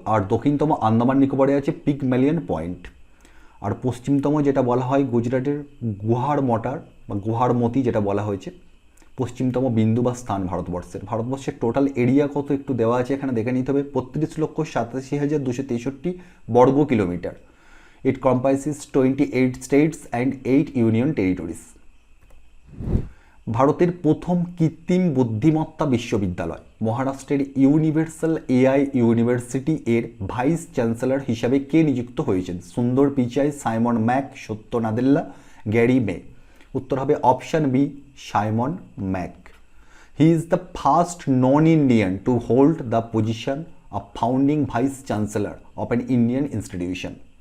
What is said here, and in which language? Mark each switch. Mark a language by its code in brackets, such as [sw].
[bn] আর দক্ষিণতম আন্দামান নিকোবরে আছে Pygmalion point. আর পশ্চিমতম যেটা বলা হয় গুজরাটের গুহার মটার বা গুহার মতি যেটা বলা হয়েছে পশ্চিমতম বিন্দু বা স্থান ভারতবর্ষের টোটাল এরিয়া কত একটু দেওয়া আছে এখানে দেখে নিতে হবে। 32,87,263 বর্গ kilometre. [en] It comprises 28 states and 8 union territories. [bn] ভারতের প্রথম কৃত্রিম বুদ্ধিমত্তা বিশ্ববিদ্যালয় মহারাষ্ট্রের ইউনিভার্সাল এআই ইউনিভার্সিটি এর ভাইস চ্যান্সেলর হিসাবে কে নিযুক্ত হয়েছেন? সুন্দর পিচাই, সাইমন ম্যাক, সত্য নাদেল্লা, গ্যারি মে। উত্তর হবে option B, [en] Simon Mack. He is the first non Indian to hold the position of founding vice chancellor of an Indian institution.